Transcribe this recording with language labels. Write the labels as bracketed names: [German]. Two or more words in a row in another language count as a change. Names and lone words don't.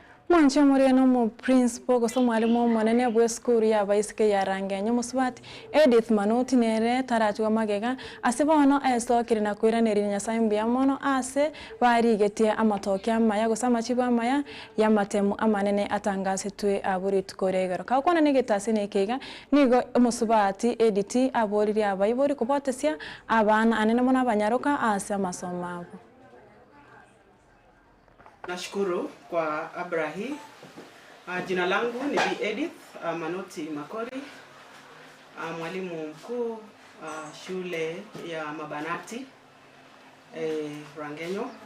[Gusii] Mwancho muriano mu principal goso mwalimu monene bwe skuru ya baisike ya Rangenyo musubati Edith Manoti nere tarachwa magega asibono esokire na kwiranira Nyasaye ya mono ase barigetie amatoke amaya gosama chibo amaya ya matemu amanene atangasetwe aburi tukoregero kakona negitasi nekega nigo musubati Edith aboriri abayibori kubotesia abana anene mona abanyaruka ase amasomo abo. [Swahili] Nashukuru kwa Abrahi. Jina langu ni Bi Edith Manoti Makori, mwalimu mkuu shule ya Mabanati Rangenyo.